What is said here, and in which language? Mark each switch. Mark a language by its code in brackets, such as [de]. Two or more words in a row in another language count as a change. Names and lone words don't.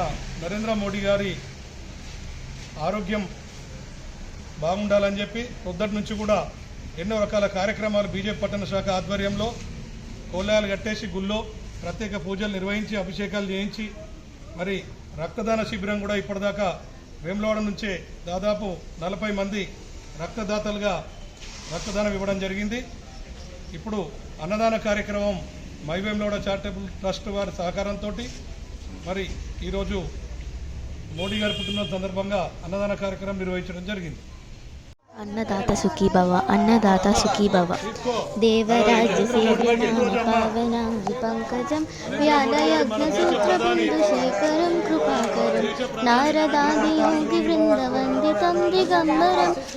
[te] నరేంద్ర మోడీ గారి ఆరోగ్యం బాగుండాలని చెప్పి పొద్దుటి నుంచి కూడా ఎన్నో రకాల కార్యక్రమాలు బీజేపీ పట్టణ శాఖ ఆధ్వర్యంలో కోలాయాలు కట్టేసి గుళ్ళో ప్రత్యేక పూజలు నిర్వహించి అభిషేకాలు చేయించి మరి రక్తదాన శిబిరం కూడా ఇప్పటిదాకా వేములవాడ నుంచే దాదాపు 40 మంది రక్తదాతలుగా రక్తదానం ఇవ్వడం జరిగింది. ఇప్పుడు అన్నదాన కార్యక్రమం మై వేములవాడ చారిటబుల్ ట్రస్ట్ వారి సహకారంతో మరి ఈరోజు మోడీ గారి పుట్టినరోజు సందర్భంగా అన్నదాన కార్యక్రమం నిర్వహించడం జరిగింది. [sa] अन्नदाता सुखी भव, अन्नदाता सुखी भव. देवराज्य सेव्यनां पावनां पंकजं व्यालयज्ञसूत्रबिन्दुशेखरं कृपाकरं नारदादियोगिवृन्दवन्दितं दिगम्बरं